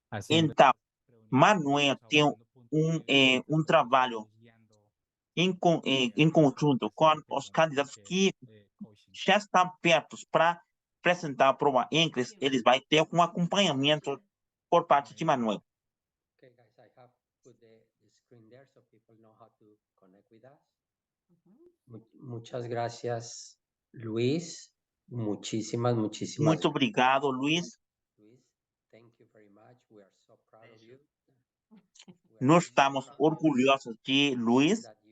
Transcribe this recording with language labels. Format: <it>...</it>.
<pt>Então, Manuel tem um trabalho em conjunto com os candidatos que já estão perto para apresentar a prova NCLEX, eles vão ter um acompanhamento por parte de Manuel.</pt> <en>Okay, guys, I have put the screen there so people know how to connect with us.</en> <es>Muchas gracias, Luis. Muchísimas.</es> <pt>Muito obrigado, Luis.</pt> <en>Luis, thank you very much. We are so proud of you.</en> <pt>Nós estamos orgulhosos de Luis.</pt>